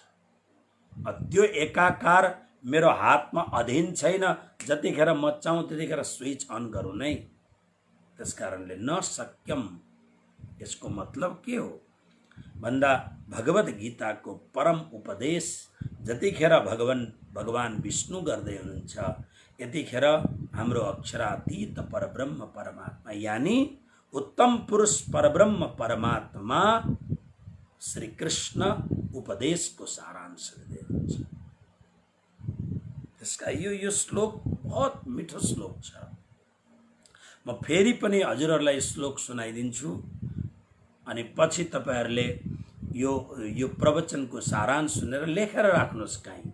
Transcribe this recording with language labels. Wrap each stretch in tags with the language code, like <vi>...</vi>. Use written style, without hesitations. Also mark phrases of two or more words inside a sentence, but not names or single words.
<ne>त्यो एकाकार मेरो हातमा अधीन छैन, जतिखेर म चाहूँ त्यतिखेर स्विच अन गरौँ नै। त्यसकारणले</ne> <sa>न सक्यम,</sa> <ne>यसको मतलब के हो भन्दा भगवत गीताको परम उपदेश जतिखेर भगवान विष्णु गर्दै हुनुहुन्छ यतिखेर हाम्रो अक्षरातीत परब्रह्म परमात्मा यानी उत्तम पुरुष परब्रह्म परमात्मा श्री कृष्ण उपदेशको सारांश दिँदै हुनुहुन्छ। त्यसका यो श्लोक बहुत मिठो श्लोक छ। म फेरि पनि हजुरहरूलाई श्लोक सुनाइदिन्छु अनि पछि तपाईहरुले यो प्रवचनको सारांश सुनेर लेखेर राख्नुहोस् कहीँ।</ne>